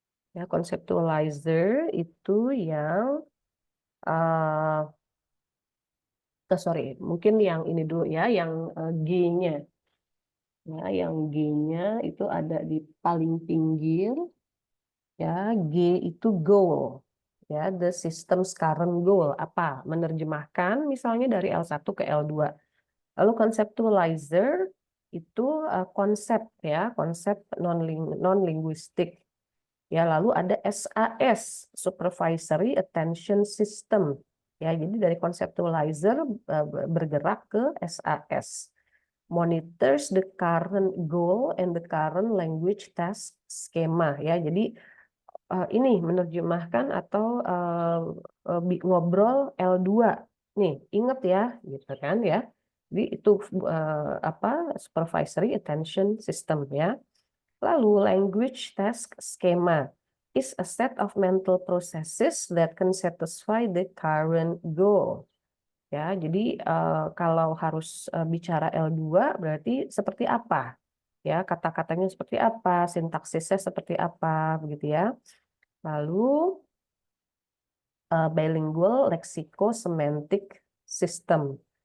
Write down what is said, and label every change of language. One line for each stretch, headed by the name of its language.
Indonesian: Ya, conceptualizer itu yang sorry, mungkin yang ini dulu ya, yang G-nya. Ya, yang G-nya itu ada di paling pinggir. Ya, G itu goal.
English: Ya, the system's current goal.
Indonesian: Apa? Menerjemahkan misalnya dari L1 ke L2. Lalu conceptualizer itu konsep ya, konsep non-linguistik. Ya, lalu ada SAS, Supervisory Attention System. Ya, jadi dari conceptualizer bergerak ke SAS.
English: Monitors the current goal and the current language task schema.
Indonesian: Ya, jadi ini menerjemahkan atau ngobrol L2. Nih, ingat ya, gitu kan ya. Jadi itu apa? Supervisory Attention System ya. Lalu
English: language task schema is a set of mental processes that can satisfy the current goal.
Indonesian: Ya, jadi kalau harus bicara L2 berarti seperti apa? Ya, kata-katanya seperti apa, sintaksisnya seperti apa, begitu ya. Lalu
English: bilingual lexico-semantic system.